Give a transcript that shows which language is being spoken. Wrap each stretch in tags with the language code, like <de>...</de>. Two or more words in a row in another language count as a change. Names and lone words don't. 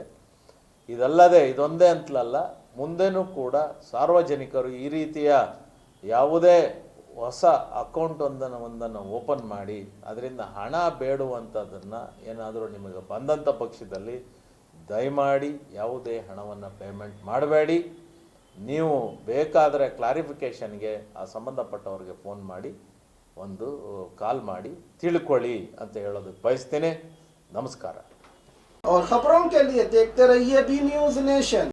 <kn>ಇದಲ್ಲದೆ ಇದೊಂದೇ ಅಂತಲಲ್ಲ, ಮುಂದೆನೂ ಕೂಡ ಸಾರ್ವಜನಿಕರು ಈ ರೀತಿಯ ಯಾವುದೇ ಹೊಸ ಅಕೌಂಟ್ ಒಂದನ್ನು ಓಪನ್ ಮಾಡಿ ಅದರಿಂದ ಹಣ ಬೇಡುವಂಥದ್ದನ್ನು ಏನಾದರೂ ನಿಮಗೆ ಬಂದಂಥ ಪಕ್ಷದಲ್ಲಿ ದಯಮಾಡಿ ಯಾವುದೇ ಹಣವನ್ನು ಪೇಮೆಂಟ್ ಮಾಡಬೇಡಿ. ನೀವು ಬೇಕಾದರೆ ಕ್ಲಾರಿಫಿಕೇಷನ್ಗೆ ಆ ಸಂಬಂಧಪಟ್ಟವ್ರಿಗೆ ಫೋನ್ ಮಾಡಿ ಒಂದು ಕಾಲ್ ಮಾಡಿ ತಿಳ್ಕೊಳ್ಳಿ ಅಂತ ಹೇಳೋದಕ್ಕೆ ಬಯಸ್ತೇನೆ. ನಮಸ್ಕಾರ.</kn> <hi>और खबरों के लिए देखते रहिए बी न्यूज नेशन।</hi>